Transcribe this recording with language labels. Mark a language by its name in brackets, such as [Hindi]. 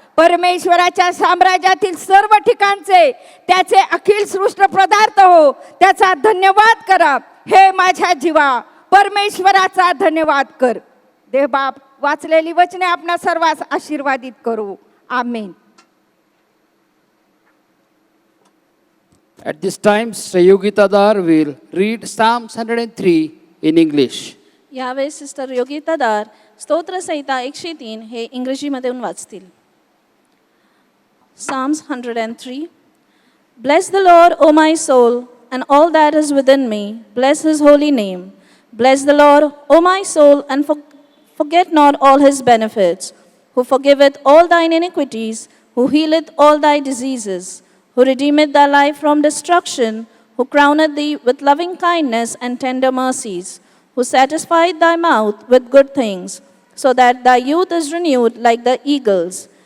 [Marathi] परमेश्वराच्या साम्राज्यातील सर्व ठिकाणचे त्याचे अखिल सृष्ट पदार्थ हो त्याचा धन्यवाद करा. हे माझ्या जीवा परमेश्वराचा धन्यवाद कर. देव बाप वाचलेली वचने आपणा सर्वांस आशीर्वादित करू. आमेन. [English] At this time, Sister Yogita Dar will read Psalms 103 in English. [Marathi] यावेळेस सिस्टर योगिता दार स्तोत्रसंहिता 103 हे इंग्रजीमधून वाचतील. [English] Psalms 103. Bless the Lord, O my soul, and all that is within me. Bless his holy name. Bless the Lord, O my soul, and forget not all his benefits, who forgiveth all thine iniquities, who healeth all thy diseases, who redeemeth thy life from destruction, who crowneth thee with loving kindness and tender mercies, who satisfied thy mouth with good things, so that thy youth is renewed like the eagles.